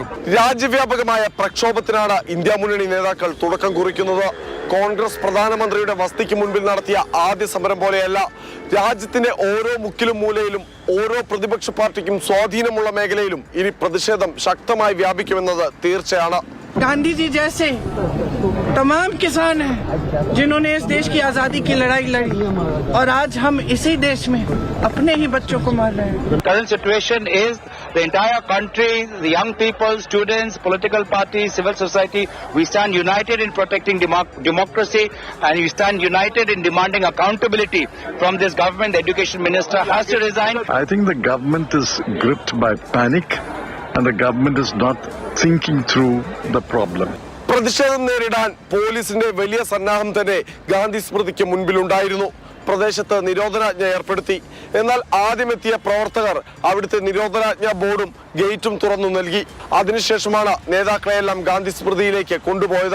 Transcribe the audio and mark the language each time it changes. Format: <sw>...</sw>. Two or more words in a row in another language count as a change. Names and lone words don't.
<ml>രാജ്യവ്യാപകമായ പ്രക്ഷോഭത്തിനാണ് ഇന്ത്യ മുന്നണി നേതാക്കൾ തുടക്കം കുറിക്കുന്നത്. കോൺഗ്രസ് പ്രധാനമന്ത്രിയുടെ വസതിക്ക് മുൻപിൽ നടത്തിയ ആദ്യ സമരം പോലെയല്ല. രാജ്യത്തിന്റെ ഓരോ മുക്കിലും മൂലയിലും ഓരോ പ്രതിപക്ഷ പാർട്ടിക്കും സ്വാധീനമുള്ള മേഖലയിലും ഇനി പ്രതിഷേധം ശക്തമായി വ്യാപിക്കുമെന്നത് തീർച്ചയാണ്.</ml> <hi>गांधी जी जैसे तमाम किसान हैं जिन्होंने इस देश की आजादी की लड़ाई लड़ी और आज हम इसी देश में अपने ही बच्चों को मार रहे हैं.</hi> <en>Current situation is the entire country, the young people, students, political parties, civil society, we stand united in protecting democracy and we stand united in demanding accountability from this government. The education minister has to resign. I think the government is gripped by panic and the government is not thinking through the problem.</en> <ml>പ്രതിഷേധം നേരിടാൻ പോലീസിന്റെ വലിയ സന്നാഹം തന്നെ ഗാന്ധി സ്മൃതിക്ക് മുൻപിലുണ്ടായിരുന്നു. പ്രദേശത്ത് നിരോധനാജ്ഞ ഏർപ്പെടുത്തി. എന്നാൽ ആദ്യമെത്തിയ പ്രവർത്തകർ അവിടുത്തെ നിരോധനാജ്ഞ ബോർഡും ഗേറ്റും തുറന്നു നൽകി. അതിനുശേഷമാണ് നേതാക്കളെയെല്ലാം ഗാന്ധി സ്മൃതിയിലേക്ക് കൊണ്ടുപോയത്.</ml>